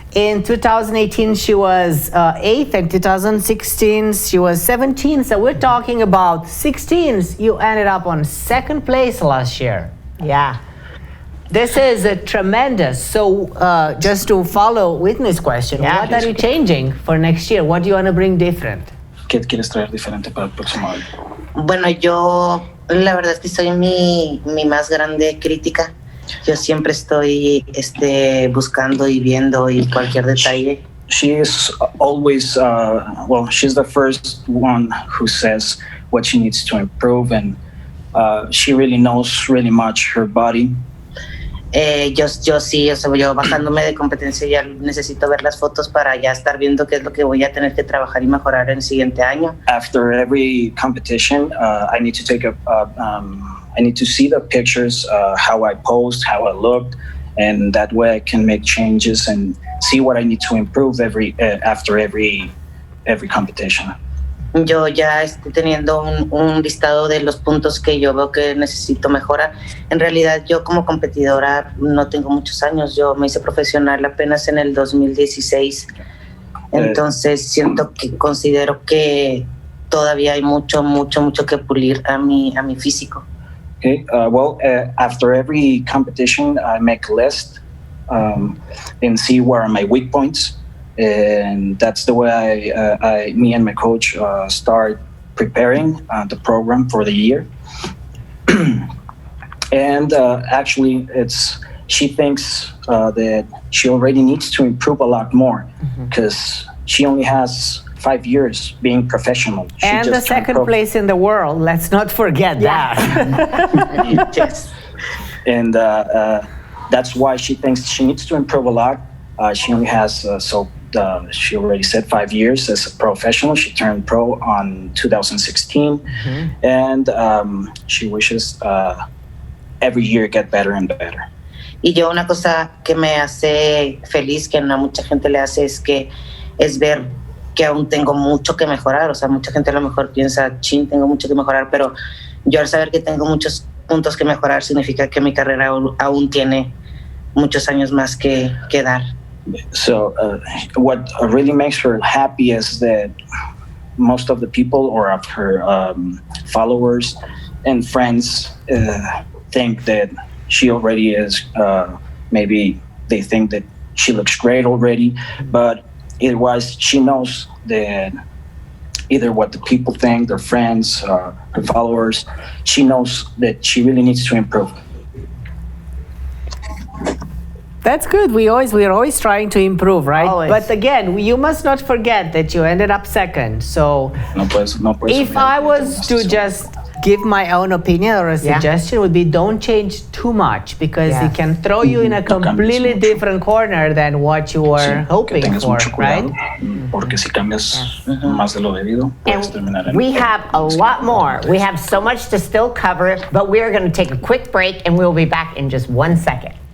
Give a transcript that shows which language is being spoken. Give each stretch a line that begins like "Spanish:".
English: In 2018 she was 8th, and 2016 she was 17th. So we're talking about 16th. You ended up on 2nd place last year. Yeah. This is tremendous. So just to follow Whitney's question, what are you changing for next year? What do you want to bring different?
Spanish: ¿Qué quieres traer diferente para el próximo año? Bueno, yo la verdad es que soy mi más grande crítica. Yo siempre estoy buscando y viendo y cualquier detalle.
English: She is always, she's the first one who says what she needs to improve, and she really knows really much her body.
Spanish: Yo sí, yo bajándome de competencia ya necesito ver las fotos para ya estar viendo qué es lo que voy a tener que trabajar y mejorar en el siguiente año.
English: After every competition, I need to take I need to see the pictures, how I posed, how I looked, and that way I can make changes and see what I need to improve after every competition.
Spanish: Yo ya estoy teniendo un listado de los puntos que yo veo que necesito mejorar. En realidad, yo como competidora no tengo muchos años. Yo me hice profesional apenas en el 2016. Entonces, considero que todavía hay mucho que pulir a mi físico.
English: Okay. After every competition, I make a list and see where are my weak points. And that's the way me and my coach start preparing the program for the year. And actually, she thinks that she already needs to improve a lot more, because she only has 5 years being professional. And the 2nd place in the world, let's not forget that. Yes. And that's why she thinks she needs to improve a lot. She only has, she already said 5 years as a professional. She turned pro on 2016. And she wishes every year get better and better.
Spanish: Y yo una cosa que me hace feliz, que no a mucha gente le hace, es ver que aún tengo mucho que mejorar. O sea, mucha gente a lo mejor piensa, tengo mucho que mejorar, pero yo al saber que tengo muchos puntos que mejorar significa que mi carrera aún tiene muchos años más que dar.
English: So what really makes her happy is that most of the people or of her followers and friends think that she already is, maybe they think that she looks great already, but she knows that either what the people think, their friends, her followers, she knows that she really needs to improve. That's good. We're always trying to improve, right? Always. But again, you must not forget that you ended up 2nd. So if I was to just give my own opinion or a suggestion, would be don't change too much, because it can throw you in a completely different corner than what you were hoping for, right?
Spanish: Porque si cambias más de lo debido, puedes terminar en
English: We have a lot more. We have so much to still cover, but we're going to take a quick break and we'll be back in just 1 second.